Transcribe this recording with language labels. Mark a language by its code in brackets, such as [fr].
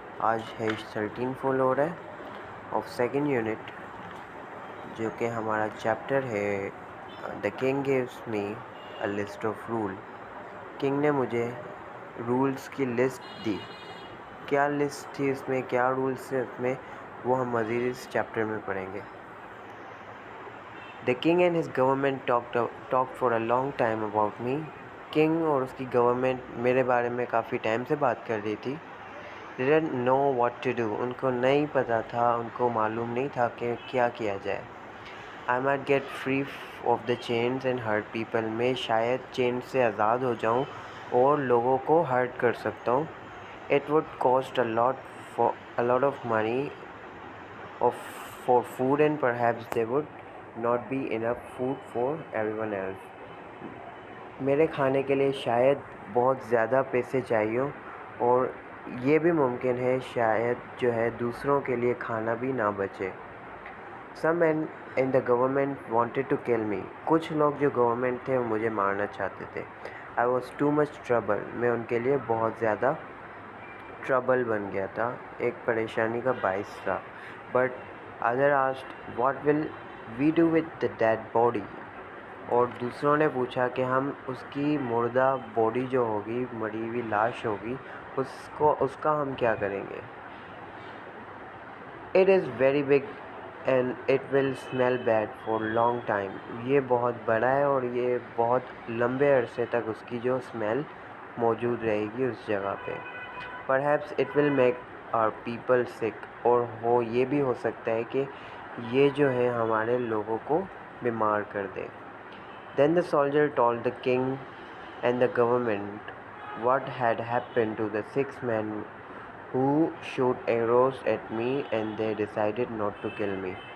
[ur] آج page 13 follow ہو رہا ہے آف سیکنڈ یونٹ، جو کہ ہمارا چیپٹر ہے [en] The king gives me a list of rule. [ur] King نے مجھے رولز کی لسٹ دی. کیا لسٹ تھی اس میں، کیا رولز تھے اس میں، وہ ہم مزید اس چیپٹر میں پڑھیں گے. [en] The king and his government talked for a long time about me. [ur] King اور اس کی گورنمنٹ میرے بارے میں کافی ٹائم سے بات کر رہی تھی. [en] They didn't know what to do. [ur] ان کو نہیں پتہ تھا، ان کو معلوم نہیں تھا کہ کیا کیا جائے. [en] I might get free of the chains and hurt people. [ur] میں شاید چین سے آزاد ہو جاؤں اور لوگوں کو ہرٹ کر سکتا ہوں. [en] It would cost a lot of money for food and perhaps there would not be enough food for everyone else. [ur] میرے کھانے کے لیے شاید بہت زیادہ پیسے چاہیے اور یہ بھی ممکن ہے شاید جو ہے دوسروں کے لیے کھانا بھی نہ بچے. [en] Some men in the government wanted to kill me. [ur] کچھ لوگ جو گورنمنٹ تھے وہ مجھے مارنا چاہتے تھے. [en] I was too much trouble. [ur] میں ان کے لیے بہت زیادہ ٹربل بن گیا تھا، ایک پریشانی کا باعث تھا. [en] But other asked, what will we do with the dead body? [ur] اور دوسروں نے پوچھا کہ ہم اس کی مردہ باڈی جو ہوگی، مری ہوئی لاش ہوگی، اس کا ہم کیا کریں گے. [en] It is very big and it will smell bad for long time. [ur] یہ بہت بڑا ہے اور یہ بہت لمبے عرصے تک اس کی جو اسمیل موجود رہے گی اس جگہ پہ. [en] Perhaps it will make our people sick. [ur] اور یہ بھی ہو سکتا ہے کہ یہ جو ہے ہمارے لوگوں کو بیمار کر دے. [en] Then the soldier told the king and the government what had happened to the 6 men who shot arrows at me and they decided not to kill me.